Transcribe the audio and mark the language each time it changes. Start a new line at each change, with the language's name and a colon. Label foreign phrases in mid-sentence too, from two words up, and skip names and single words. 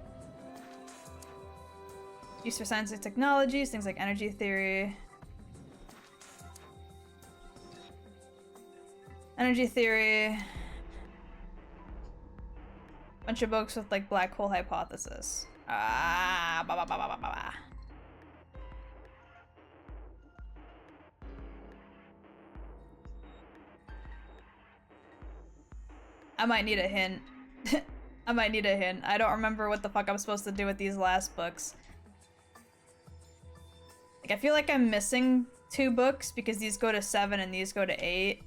English: Use for science and technologies, things like energy theory. Energy theory. Bunch of books with like black hole hypothesis. Ah, ba ba ba ba ba ba. I might need a hint. I might need a hint. I don't remember what the fuck I'm supposed to do with these last books. Like, I feel like I'm missing 2 books because these go to 7 and these go to 8.